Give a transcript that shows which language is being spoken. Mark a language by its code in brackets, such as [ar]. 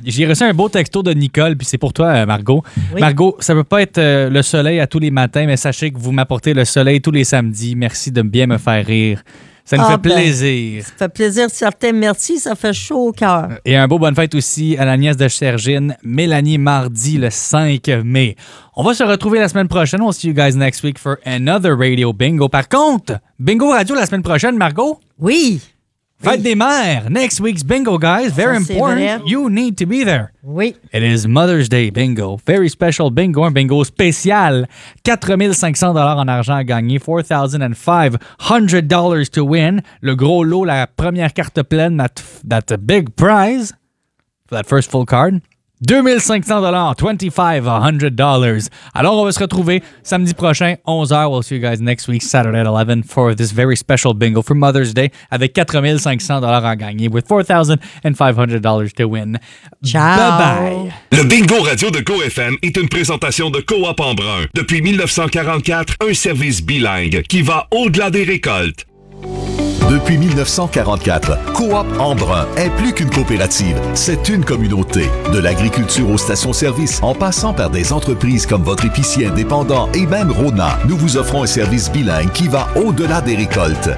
[fr] J'ai reçu un beau texto de Nicole, puis c'est pour toi, Margot. Oui. Margot, ça ne peut pas être le soleil à tous les matins, mais sachez que vous m'apportez le soleil tous les samedis. Merci de bien me faire rire. Ça nous fait plaisir. Ça fait plaisir, certain. Merci, ça fait chaud au cœur. Et un beau bonne fête aussi à la nièce de Sergine, Mélanie, mardi le 5 mai. On va se retrouver la semaine prochaine. [en] We'll see you guys next week for another radio bingo. [fr] Par contre, bingo radio la semaine prochaine, Margot? Oui. Fête des mères. [en] Next week's bingo, guys. Very important. You need to be there. [fr] Oui. [en] It is Mother's Day bingo. Very special bingo. [fr] Un bingo spécial. 4500 $ en argent à gagner. [en] $4,500 to win. [fr] Le gros lot, la première carte pleine, [en] that big prize, for that first full card. [fr] $2,500, $2,500. Alors, on va se retrouver samedi prochain, 11h. [en] We'll see you guys next week, Saturday at 11, for this very special bingo for Mother's Day, [fr] avec $4,500 à gagner, [en] with $4,500 to win. Ciao! Bye-bye! [fr] Le bingo radio de GoFM est une présentation de Coop en brun. Depuis 1944, un service bilingue qui va au-delà des récoltes. Depuis 1944, Coop Embrun est plus qu'une coopérative, c'est une communauté. De l'agriculture aux stations-services, en passant par des entreprises comme votre épicier indépendant et même Rona, nous vous offrons un service bilingue qui va au-delà des récoltes.